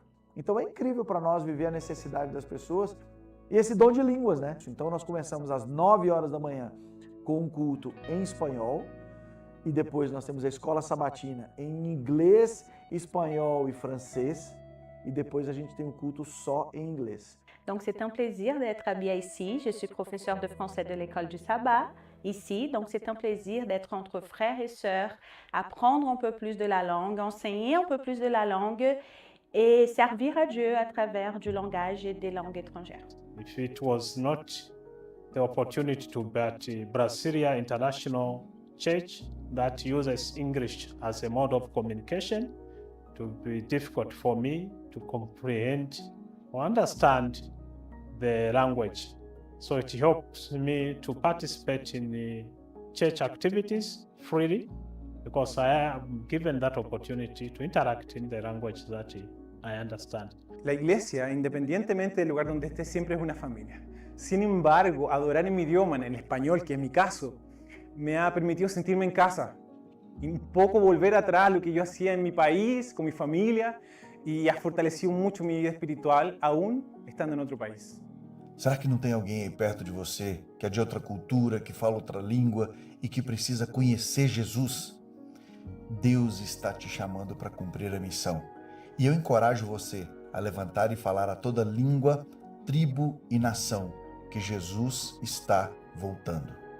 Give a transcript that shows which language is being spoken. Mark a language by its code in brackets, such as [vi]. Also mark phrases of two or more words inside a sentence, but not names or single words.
[pt] Então é incrível para nós viver a necessidade das pessoas e esse dom de línguas, né? Então nós começamos às 9 horas da manhã com um culto em espanhol e depois nós temos a escola sabatina em inglês, espanhol e francês e depois a gente tem um culto só em inglês. [fr] Donc c'est un plaisir d'être habillée ici. Je suis professeure de français de l'école du sabbat ici, donc c'est un plaisir d'être entre frères et sœurs, apprendre un peu plus de la langue, enseigner un peu plus de la langue et servir à Dieu à travers du langage et des langues étrangères. [en] If it was not the opportunity to be at Brasilia International Church that uses English as a mode of communication, it would be difficult for me to comprehend or understand the language. So it helps me to participate in the church activities freely because I am given that opportunity to interact in the language that I understand. [es] La iglesia, independientemente del lugar donde esté, siempre es una familia. Sin embargo, adorar en mi idioma, en el español, que es mi caso, me ha permitido sentirme en casa y un poco volver atrás a lo que yo hacía en mi país, con mi familia, y ha fortalecido mucho mi vida espiritual, aún estando en otro país. [pt] Será que não tem alguém aí perto de você que é de outra cultura, que fala outra língua e que precisa conhecer Jesus? Deus está te chamando para cumprir a missão. E eu encorajo você a levantar e falar a toda língua, tribo e nação que Jesus está voltando.